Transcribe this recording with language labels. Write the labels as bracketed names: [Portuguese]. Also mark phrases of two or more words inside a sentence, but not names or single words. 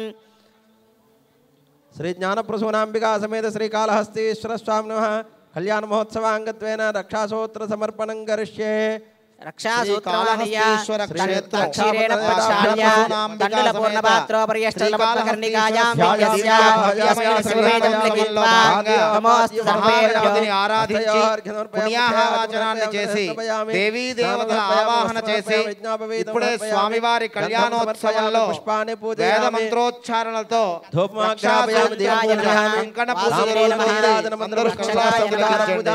[Sanskrit] श्री ज्ञानप्रसूनाम्बिका समेत श्री कालहस्तीश्वर स्वामिनः कल्याण महोत्सवाङ्गत्वेन रक्षासूत्र समर्पणं करिष्ये रक्षासूत्रक्षीरेण प्रक्षाल्य दण्डलपूर्णपात्रोपर्यष्टलपत्मकर्णिकायां नमोऽस्तु सर्वेभ्यो [Telugu] ఆరాధించి పుణ్యాహవాచనాన్ని చేసి దేవీ దేవతల ఆవాహన చేసి ఇప్పుడే స్వామివారి కళ్యాణోత్సవంలో వేద మంత్రోచ్చారణలతో కంకణ పూజ